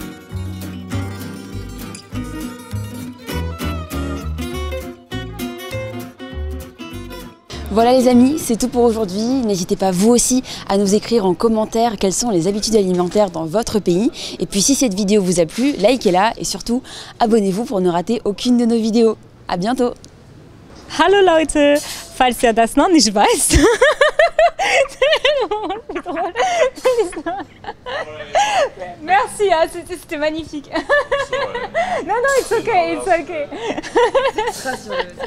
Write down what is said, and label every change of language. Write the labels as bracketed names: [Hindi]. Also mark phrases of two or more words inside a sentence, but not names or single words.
[French] Voilà les amis, c'est tout pour aujourd'hui. N'hésitez pas vous aussi à nous écrire en commentaire quelles sont les habitudes alimentaires dans votre pays. Et puis si cette vidéo vous a plu, likez-la et surtout abonnez-vous pour ne rater aucune de nos vidéos. À bientôt. [German] Hallo Leute, falls ihr das noch nicht weißt. [French] Merci, c'était magnifique. Non, [English] it's okay, it's okay.